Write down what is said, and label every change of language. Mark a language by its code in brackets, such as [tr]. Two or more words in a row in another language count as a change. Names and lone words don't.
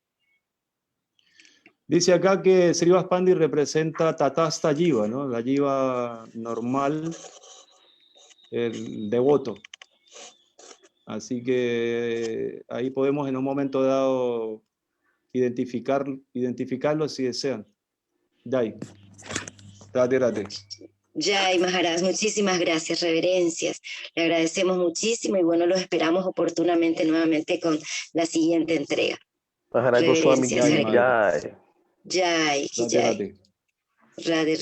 [es] Dice acá que Srivas Pandi representa [sa] Tatasta Jiva, [es] ¿no? La Jiva normal, el devoto. Así que ahí podemos en un momento dado identificarlo si desean. [hi] Jai. Rate. Jai Maharaj, [es] muchísimas gracias, reverencias. Le agradecemos muchísimo y bueno, los esperamos oportunamente nuevamente con la siguiente entrega. [hi] Maharaj Goswami Ki Jai. Jai, Jai. Radhe.